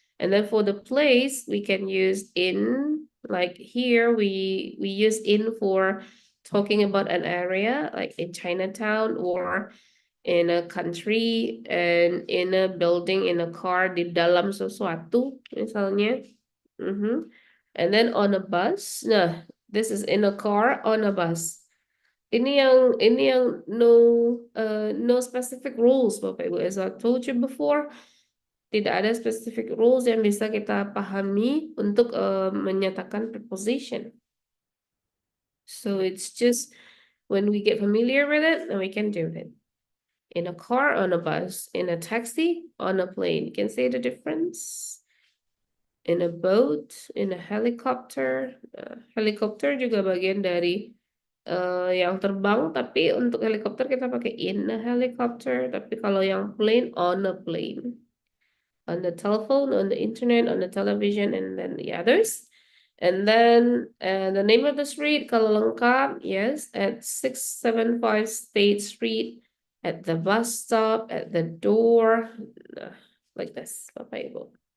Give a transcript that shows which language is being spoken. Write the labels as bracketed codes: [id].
[en] And then for the place, we can use in, like here, we use in for talking about an area, like in Chinatown or in a country and in a building, in a car, [id] di dalam sesuatu, misalnya. [en] And then on a bus. Nah, this is in a car, on a bus. [id] Ini yang [en] no specific rules, [id] Bapak Ibu. [en] As I told you before, [id] tidak ada specific rules yang bisa kita pahami untuk menyatakan preposition. [en] So it's just when we get familiar with it, then we can do it. In a car, on a bus, in a taxi, on a plane. You can see the difference. In a boat, in a helicopter. [id] Helicopter juga bagian dari yang terbang, tapi untuk helikopter kita pakai in a helicopter. Tapi kalau yang [en] plane, on a plane. On the telephone, on the internet, on the television, and then the others. And then the name of the street, [id] kalau lengkap, [en] yes, at 675 State Street. At the bus stop, at the door, like this, Bapak Ibu.